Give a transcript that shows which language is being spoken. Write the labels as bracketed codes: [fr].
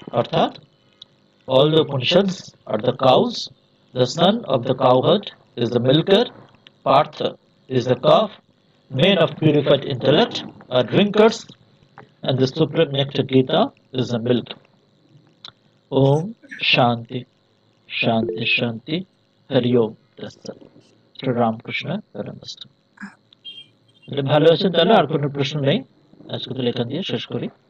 [en] अर्थात all the Upanishads are the cows, the son of the cowherd is the milker, Partha is the calf, men of purified intellect are drinkers, and the supreme nectar Gita is the milk. [sa] Om Shanti शांति शांति, हरिओम तत्सत। श्री रामकृष्ण परमस्तु। [bn] ভালো আছেন? তাহলে আর কোনো প্রশ্ন নেই, আজকে তো লেখা দিয়ে শেষ করি।